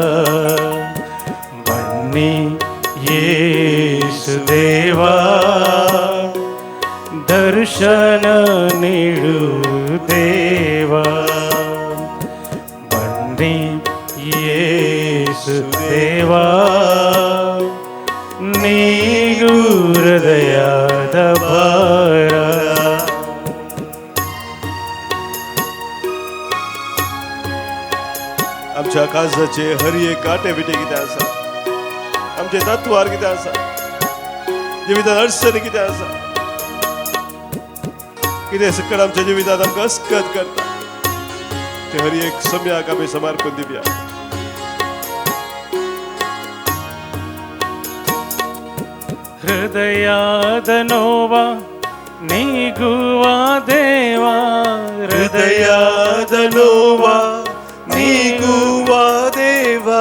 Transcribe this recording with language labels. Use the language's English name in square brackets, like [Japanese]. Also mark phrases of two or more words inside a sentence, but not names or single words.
[Kannada] ಬನ್ನಿ ಯೇಸು ದೇವಾ, ದರ್ಶನ ನೀಡು ದೇವಾ. ಬನ್ನಿ ಯೇಸು ದೇವಾ, ನೀಗು ಹೃದಯದ ಭಾರ. [Konkani] आमच्या काळजाचे हर एक काटे बिटे कितें आसा, आमचे तत्वार कितें आसा, जिवितांत अडचणी कितें आसा, कितें सकट आमच्या जिवितांत आमकां अस्कत करता, ते हर एक सम्याक आमी समर्पण दिवया. [Kannada] ಹೃದಯದ ನೋವ ನೀಗುವ ದೇವಾ. ಹೃದಯದ ನೋವ ನೀಗುವ ದೇವಾ.